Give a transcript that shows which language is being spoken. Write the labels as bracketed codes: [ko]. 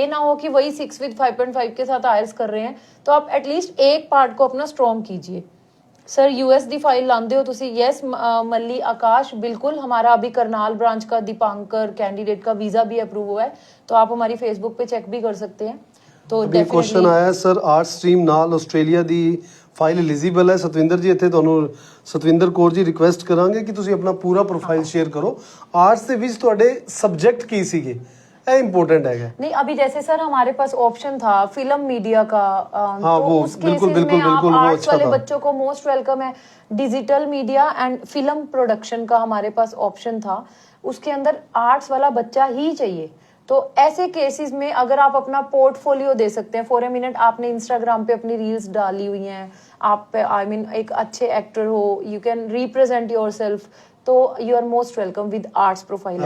[hi] ये ना हो कि वही 6 विद 5.5 के साथ IELTS कर रहे हैं, तो आप एटलीस्ट एक पार्ट को अपना स्ट्रॉन्ग कीजिए। [pa] सर US दी फाइल लांदे हो तुसी? यस मल्ली आकाश, बिल्कुल। [hi] हमारा अभी करनाल ब्रांच का दीपांकर कैंडिडेट का वीजा भी अप्रूव हुआ है, तो आप हमारी फेसबुक पे चेक भी कर सकते हैं। तो क्वेश्चन आया सर, [pa] आर्ट स्ट्रीम नाल ਆਸਟ੍ਰੇਲੀਆ ਦੀ ਫਾਈਲ ਐਲੀਜੀਬਲ ਹੈ? ਸਤਵਿੰਦਰ ਜੀ, ਇੱਥੇ ਤੁਹਾਨੂੰ ਸਤਵਿੰਦਰ ਕੌਰ ਜੀ ਰਿਕੁਐਸਟ ਕਰਾਂਗੇ ਕਿ ਤੁਸੀਂ ਆਪਣਾ ਪੂਰਾ ਪ੍ਰੋਫਾਈਲ ਸ਼ੇਅਰ ਕਰੋ। ਆਰਟਸ ਦੇ ਵਿੱਚ ਤੁਹਾਡੇ ਸਬਜੈਕਟ ਕੀ ਸੀਗੇ, ਇਹ [hi] इंपॉर्टेंट है। नहीं, अभी जैसे सर हमारे पास ऑप्शन था फिल्म मीडिया का, हाँ, तो वो उस बिल्कुल बिल्कुल बिल्कुल वो आर्ट्स अच्छा वाले था। बच्चों को मोस्ट वेलकम है। Digital media and film production का हमारे पास ऑप्शन था, उसके अंदर आर्ट्स वाला बच्चा ही चाहिए। तो ऐसे केसेस में अगर आप अपना पोर्टफोलियो दे सकते हैं, फॉर ए मिनट आपने इंस्टाग्राम पे अपनी रील्स डाली हुई हैं, आप आई मीन एक अच्छे एक्टर हो, [en] you can represent yourself, [hi] तो [en] You are most welcome with arts profile.